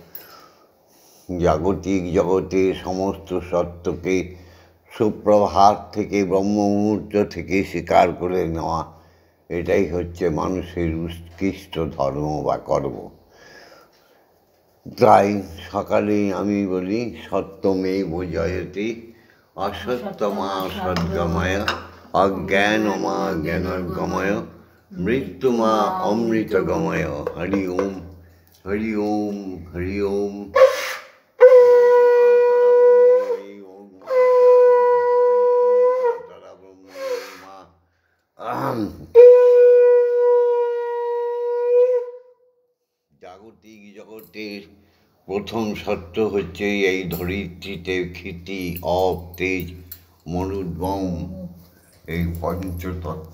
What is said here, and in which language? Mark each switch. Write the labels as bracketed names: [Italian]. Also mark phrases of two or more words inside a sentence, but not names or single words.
[Bangla] জাগতিক জগতের সমস্ত সত্যকে সুপ্রভাত থেকে, ব্রহ্ম মুহূর্ত থেকে স্বীকার করে নেওয়া, এটাই হচ্ছে মানুষের উৎকৃষ্ট ধর্ম বা কর্ম। তাই সকালেই আমি বলি, [Sanskrit] সত্যমেব জয়তে, অসত্যমা সদ্গময়, অজ্ঞানমা জ্ঞানগময়, মৃত্যুমা অমৃতগময়। হরি ওম, হরি ওম, হরি ওম। [Bangla] জাগতিক জগতের প্রথম সত্য হচ্ছে এই ধরিত্রীতে ক্ষিতি, অপ, তেজ, মরুদ্গম, এই পঞ্চতত্ত্ব।